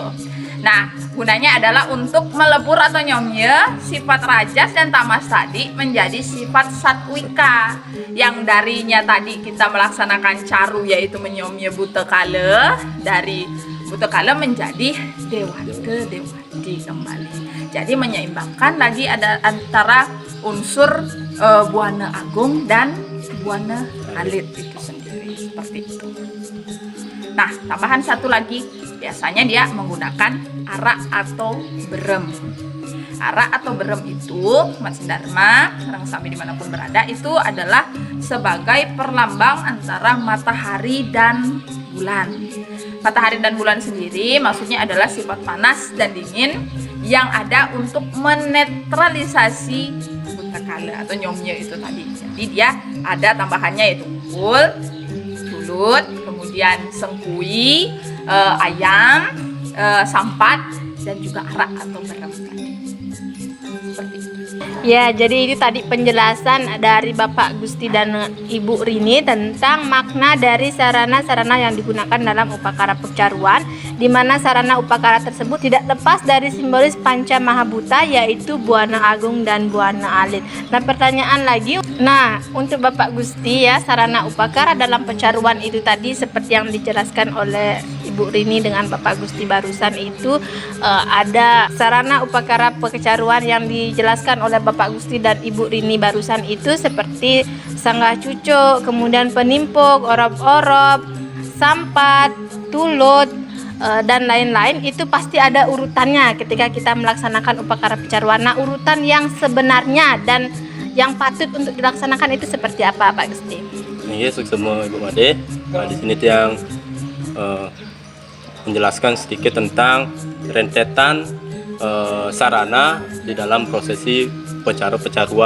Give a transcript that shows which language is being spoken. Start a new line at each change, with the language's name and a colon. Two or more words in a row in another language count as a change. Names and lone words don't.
Indonesian: Nah, gunanya adalah untuk melebur atau nyomye sifat rajas dan tamas tadi menjadi sifat satwika, yang darinya tadi kita melaksanakan caru yaitu menyomye butekala, dari butekala menjadi dewata dewati kembali. Jadi menyeimbangkan lagi ada antara unsur buana agung dan buana alit itu sendiri, seperti itu. Nah, tambahan satu lagi, biasanya dia menggunakan arak atau berem. Arak atau berem itu, Mas Dharma,
Balinese: sareng sami
Indonesian: dimanapun berada, itu adalah sebagai perlambang antara matahari dan bulan. Matahari dan bulan sendiri maksudnya adalah sifat panas dan dingin yang ada untuk menetralisasi butekala atau nyomye itu tadi. Jadi dia ada tambahannya, yaitu kul, tulut, kemudian sengkui, ayam, sampat, dan juga arak atau berem tadi. Seperti itu. Ya, jadi itu tadi penjelasan dari Bapak Gusti dan Ibu Rini tentang makna dari sarana-sarana yang digunakan dalam upakara pecaruan, di mana sarana upakara tersebut tidak lepas dari simbolis Panca Mahabhuta, yaitu buana agung dan buana alit. Nah, pertanyaan lagi, untuk Bapak Gusti ya, sarana upakara dalam pecaruan itu tadi seperti yang dijelaskan oleh Ibu Rini dengan Bapak Gusti barusan itu, ada sarana upakara pecaruan yang dijelaskan oleh Bapak Gusti dan Ibu Rini barusan itu seperti sanggah cucuk, kemudian penimpuk, orop-orop, sampat, tulut, dan lain-lain. Itu pasti ada urutannya ketika kita melaksanakan upakara pecaruan. Nah, urutan yang sebenarnya dan yang patut untuk dilaksanakan itu seperti apa, Pak Gusti? Iya, semua Ibu Made. Di sini yang menjelaskan sedikit tentang rentetan sarana di dalam prosesi pecaruan.